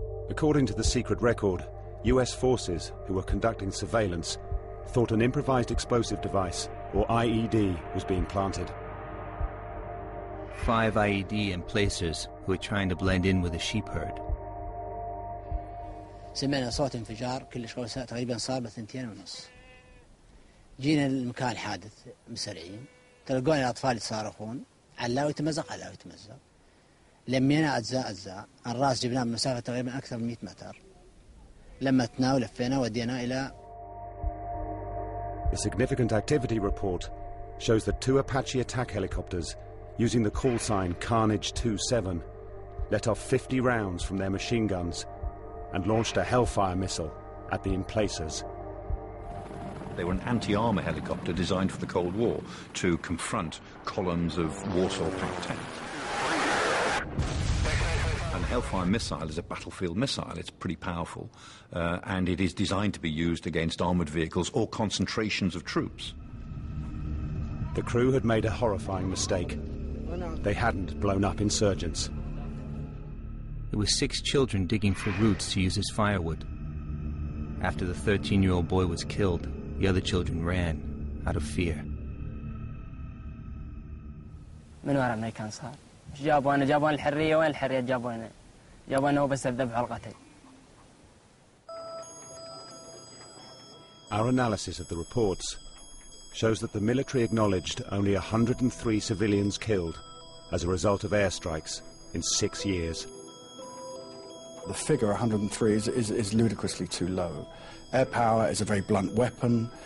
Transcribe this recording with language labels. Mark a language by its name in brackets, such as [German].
[English] According to the secret record, US forces who were conducting surveillance thought an improvised explosive device, or IED, was being planted. 5 IED emplacers who were trying to blend in with the sheep herd. [Arabic] سمعنا صوت انفجار كلش قوي تقريبا صار ب2:30. جينا لمكان الحادث مسرعين تلقونا الاطفال يتصارخون علاوي يتمزق علاوي يتمزق لمينا اجزاء الراس جبناه من مسافه تقريبا اكثر من 100 متر لمتنا ولفينا ودينا الى. [English] The significant activity report shows that 2 Apache attack helicopters using the call sign Carnage 27 let off 50 rounds from their machine guns and launched a Hellfire missile at the emplacers. They were an anti-armour helicopter designed for the Cold War to confront columns of Warsaw-type tanks. And Hellfire missile is a battlefield missile. It's pretty powerful, and it is designed to be used against armoured vehicles or concentrations of troops. The crew had made a horrifying mistake. They hadn't blown up insurgents. There were 6 children digging for roots to use as firewood. After the 13-year-old boy was killed, the other children ran out of fear. [Arabic] من ورا الأمريكان صار جابونا الحرية وين الحرية جابونا وبس الذبح والقتل. [English] Our analysis of the reports shows that the military acknowledged only 103 civilians killed as a result of airstrikes in 6 years. The figure 103 is ludicrously too low. Air power is a very blunt weapon.